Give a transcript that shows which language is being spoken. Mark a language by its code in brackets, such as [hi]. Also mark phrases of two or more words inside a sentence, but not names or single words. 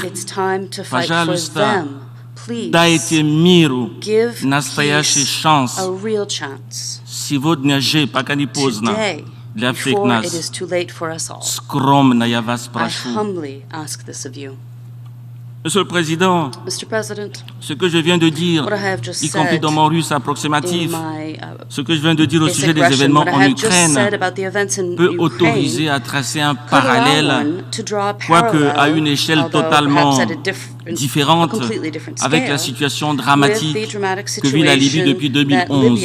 [ru] Пожалуйста, дайте миру настоящий шанс. Сегодня же, пока не поздно, для всех нас. Скромно я вас прошу. [fr] Monsieur le Président, ce que je viens de dire, y compris dans mon russe approximatif, ce que je viens de dire au sujet des événements en Ukraine, peut autoriser à tracer un parallèle, quoique à une échelle totalement différente, avec la situation dramatique que vit la Libye depuis 2011.